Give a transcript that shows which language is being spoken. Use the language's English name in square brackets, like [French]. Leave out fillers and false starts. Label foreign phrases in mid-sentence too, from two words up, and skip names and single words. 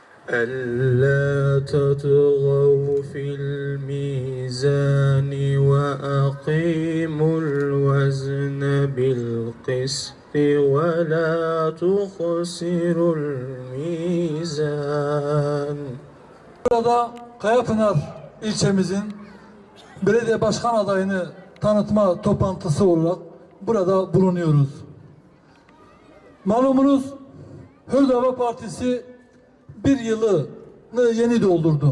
[Arabic] ألا تطغوا في الميزان وأقيموا الوزن بالقسط ولا تخسروا الميزان. [Turkish] Burada Kayapınar ilçemizin belediye başkan adayını tanıtma toplantısı olarak burada bulunuyoruz. Malumunuz Hür Partisi bir yılını yeni doldurdu.